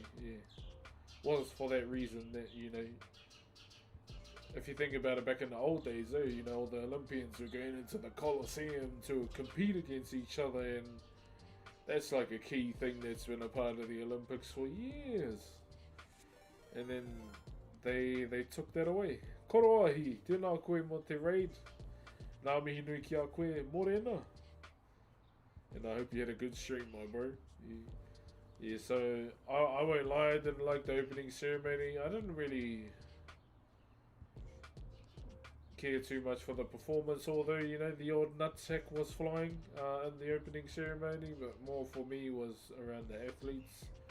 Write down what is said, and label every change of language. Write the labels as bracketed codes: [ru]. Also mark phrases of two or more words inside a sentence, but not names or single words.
[en] Yeah, was for that reason that if you think about it, back in the old days, though, the Olympians were going into the Colosseum to compete against each other, and that's like a key thing that's been a part of the Olympics for years. And then they took that away. [mi] Koroahi, tēnā koe mo te raid. Nā mihi nui ki a koe, morena. [en] And I hope you had a good stream, my bro. Yeah, so I won't lie, I didn't like the opening ceremony. I didn't really care too much for the performance, although, the odd nutsack was flying in the opening ceremony, but more for me was around the athletes.